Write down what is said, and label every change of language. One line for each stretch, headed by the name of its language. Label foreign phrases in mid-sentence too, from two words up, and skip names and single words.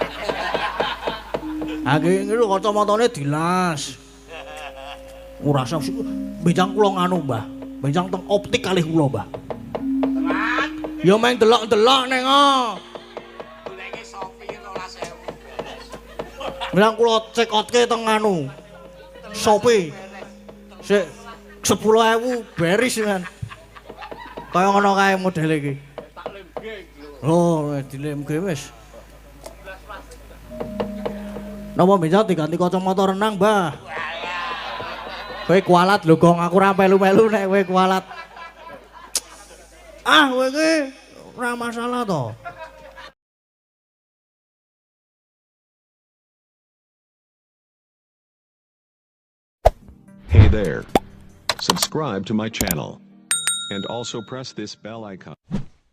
Javanese: Ha iki lho kacamatane dilas. Ora usah benjang kula nganu, Mbah. Benjang teng optik kalih kula, Mbah. Tenan. Ya meng delok-delok ning goleke Shopee 12.000. Bilang kula check out-ke teng anu. Shopee. Sik 10.000 beris kan. Kaya ngono kae model iki. Tak lemge iki lho. Oh, dilemge wis. Napa bisa diganti kacamata renang, Mbah? Kowe kualat lho, Gong, aku ora melu-melu nek kowe kualat. Ah, kowe iki ora masalah to.
English: Hey there. Subscribe to my channel. And also press this bell icon.